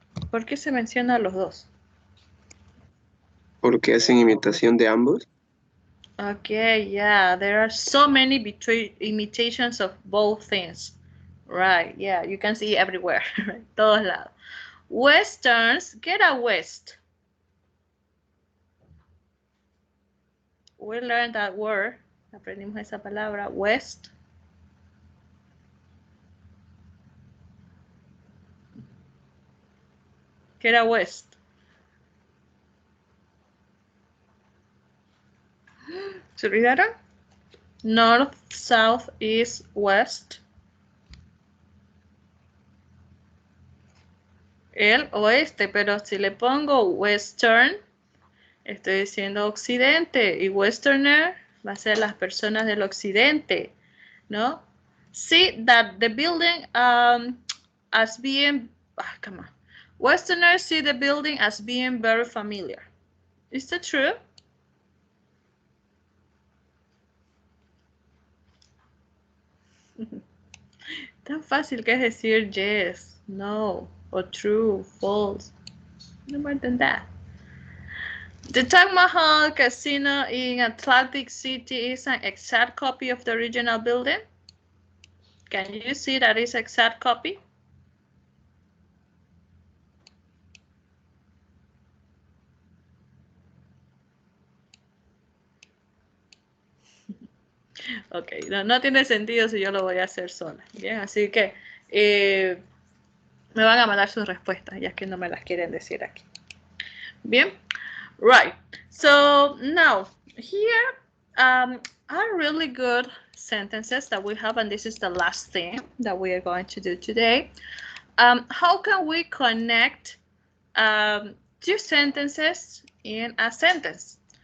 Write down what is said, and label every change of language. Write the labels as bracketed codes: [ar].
[es] ¿Por qué se menciona a los dos? Porque hacen imitación de ambos. [en] Okay, yeah, there are so many between imitations of both things. Right, yeah, you can see everywhere, right? [es] Todos lados. [en] Westerns, get a west. We learned that word. [es] Aprendimos esa palabra, [en] west. [es] ¿Qué era west? ¿Se olvidaron? [en] North, south, east, west. [es] El oeste, pero si le pongo western, estoy diciendo occidente, y westerner va a ser las personas del occidente, ¿no? [en] See that the building as being, come on. Westerners see the building as being very familiar. Is that true? [es] Tan fácil que es decir [en] yes, no, or true, false. No more than that. The Taj Mahal Casino in Atlantic City is an exact copy of the original building. Can you see that is exact copy? [es] Ok, no tiene sentido si yo lo voy a hacer sola. Bien, así que me van a mandar sus respuestas, ya que no me las quieren decir aquí. Bien, right. [en] So now here are really good sentences that we have, and this is the last thing that we are going to do today. How can we connect two sentences in a sentence?